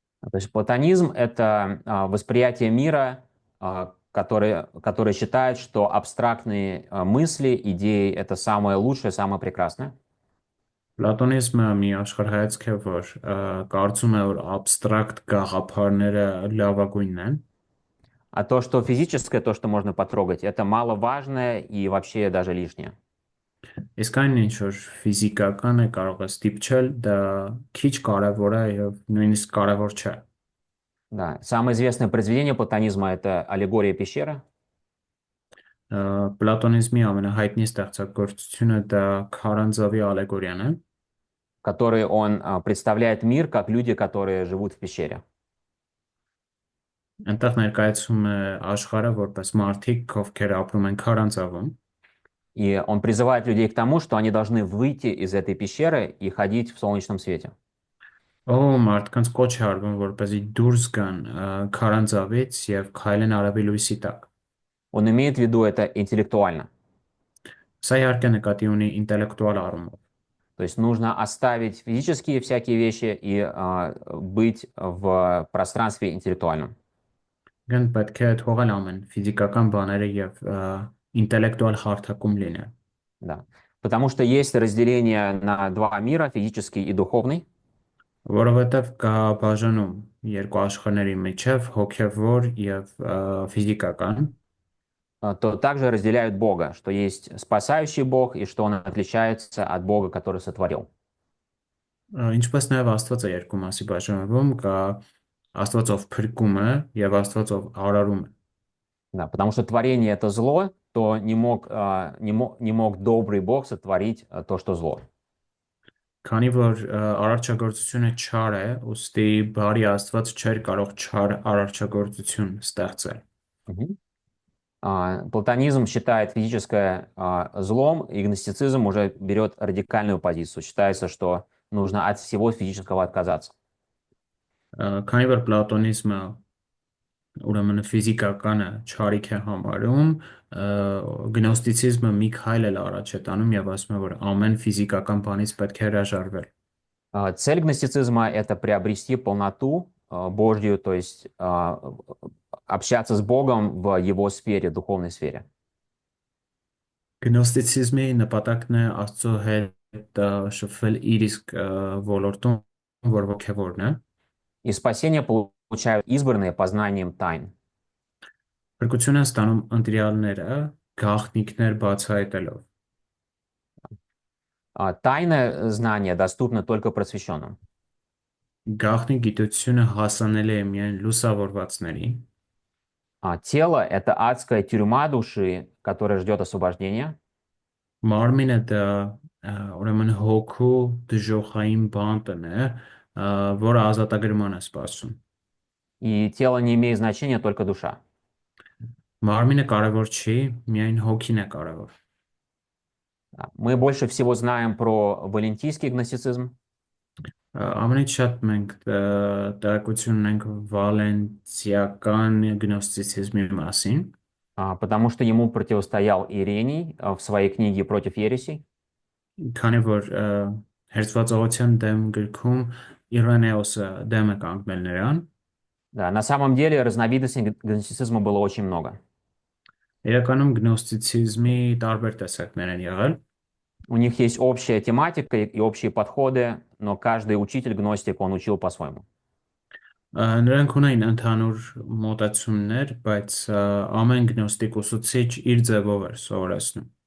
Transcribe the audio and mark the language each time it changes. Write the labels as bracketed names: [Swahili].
[Russian] То есть платонизм — это восприятие мира, которое считает, что абстрактные мысли, идеи — это самое лучшее, самое прекрасное. [Armenian] Պլատոնիզմը մի աշխարհայացք է, որ կարծում է, որ абստրակտ գաղափարները լավագույնն են, [Russian] А то, что физическое, то, что можно потрогать, это маловажное и вообще даже лишнее. [Armenian] իսկ այն ինչ որ ֆիզիկական է կարող է ստիպչել, դա քիչ կարևոր է եւ նույնիսկ կարևոր չէ։ [Russian] Да. Самое известное произведение платонизма — это «Аллегория пещеры», [Armenian] Պլատոնիզմի ամենահայտնի ստեղծագործությունը դա քարանձավի ալեգորիան է, [Russian] в которой он представляет мир как люди, которые живут в пещере. [Armenian] այնտեղ ներկայացում է աշխարհը որպես մարդիկ, ովքեր ապրում են քարանձավում, [Russian] И он призывает людей к тому, что они должны выйти из этой пещеры и ходить в солнечном свете. [Armenian] մարդկանց կոչ է արվում, որպեսզի դուրս գան քարանձավից եւ քայլեն արևի լույսի տակ։ [Russian] Он имеет в виду это интеллектуально. [Armenian] Սա իհարկե նկատի ունի ինտելեկտուալ առումով։ [Russian] То есть нужно оставить физические всякие вещи и быть в пространстве интеллектуальном. [Armenian] Գն պետք է թողել ամեն ֆիզիկական բաները եւ ինտելեկտուալ հարթակում լինել։ [Russian] Да. Потому что есть разделение на два мира, физический и духовный. [Armenian] Որովհետև կա բաժանում երկու աշխարհների միջև հոգևոր եւ ֆիզիկական, [Russian] То также разделяют Бога, что есть спасающий Бог и что Он отличается от Бога, который сотворил. [Armenian] ինչպես նաեւ Աստվածը երկու մասի բաժանվում, կա Աստվածով փրկումը եւ Աստվածով արարումը։ [Russian] Да, потому что творение — это зло, то не мог добрый Бог сотворить то, что зло. [Armenian] Քանի որ արարչագործությունը չար է, ուստի բարի Աստված չէր կարող չար արարչագործություն ստեղծել։ Мгм. [Russian] Платонизм считает физическое злом, и гностицизм уже берет радикальную позицию. Считается, что нужно от всего физического отказаться. [Armenian] Քանի որ պլատոնիզմը ուրեմն ֆիզիկականը չարիք է համարում, գնոստիցիզմը մի քայլ էլ առաջ է տանում եւ ասում է, որ ամեն ֆիզիկական բանից պետք է հրաժարվել։ [Russian] Цель гностицизма — это приобрести полноту Божью, то есть общаться с Богом в его сфере, духовной сфере. [Armenian] Գնոստիցիզմի նպատակն է Աստծո հետ շփվել իր իսկ ոլորտում, որ ոգևորն է։ [Russian] И спасение получают избранные познанием тайн. [Armenian] Փրկություն են ստանում ընտրյալները գաղտնիքներ բացահայտելով։ [Russian] Тайное знание доступно только просвещенным. [Armenian] Գաղտնի գիտությունը հասանելի է միայն լուսավորվածների։ [Russian] Тело — это адская тюрьма души, которая ждет освобождения. [Armenian] Մարմինը դա ուրեմն հոգու դժոխային բանտն է, որը ազատագրման է սպասում։ [Russian] И тело не имеет значения, только душа. [Armenian] Մարմինը կարևոր չի, միայն հոգին է կարևոր։ [Russian] Мы больше всего знаем про валентийский гностицизм, [Armenian] Ամենից շատ մենք տեղեկություն ունենք վալենտիական գնոստիցիզմի մասին, [Russian] потому что ему противостоял Ирений в своей книге «Против ересей». [Armenian] քանի որ հերձվածողության դեմ գրքում Իրանեոսը դեմ է կանգնել նրան, [Russian] Да, на самом деле разновидностей гностицизма было очень много. [Armenian] իրականում գնոստիցիզմի տարբեր տեսակներ են եղել։ [Russian] У них есть общая тематика и общие подходы, но каждый учитель-гностик, он учил по-своему. [Armenian] Նրանք ունեն ընդհանուր մոտեցումներ, բայց ամեն գնոստիկ ուսուցիչ իր ձևով էր սովորեցնում։